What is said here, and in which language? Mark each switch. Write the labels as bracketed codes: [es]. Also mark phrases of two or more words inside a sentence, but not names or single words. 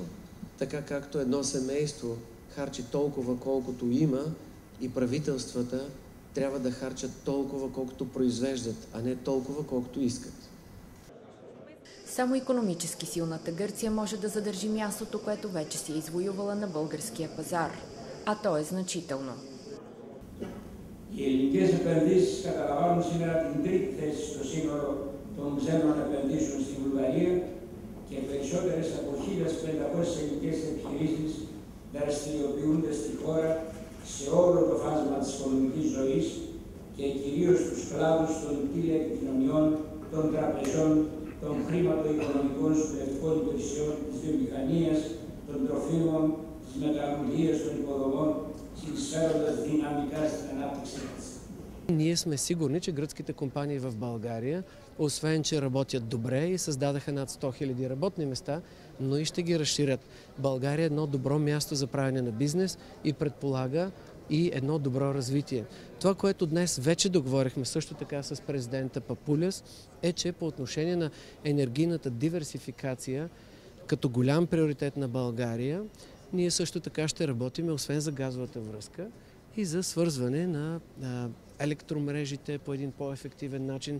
[bg] Така както едно семейство харчи толкова, колкото има, и правителствата трябва да харчат толкова, колкото произвеждат, а не толкова, колкото искат. Само икономически силната Гърция може да задържи мястото, което вече си е извоювала на българския пазар, а то е значително. [el] Οι ελληνικές επενδύσεις καταλαμβάνουν σήμερα την τρίτη θέση στο σύνολο των ξένων επενδύσεων στη Βουλγαρία και περισσότερες από 1.500 ελληνικές επιχειρήσεις δραστηριοποιούνται στη χώρα σε όλο το φάσμα της οικονομικής ζωής και κυρίως στους κλάδους των τηλεπικοινωνιών, των τραπεζών, των χρηματοοικονομικών σπουδευτικών υπηρεσιών, της βιομηχανίας, των τροφίμων, της μεταλλουργίας, των υποδομών, συνεισφέροντας δυναμικά στην ανάπτυξη της. [bg] Ние сме сигурни, че гръцките компании в България, освен че работят добре и създадаха над 100 000 работни места, но и ще ги разширят. България е едно добро място за правене на бизнес и предполага и едно добро развитие. Това, което днес вече договорихме също така с президента Папулес, е, че по отношение на енергийната диверсификация, като голям приоритет на България, ние също така ще работим, освен за газовата връзка, и за свързване на електромрежите по един по-ефективен начин.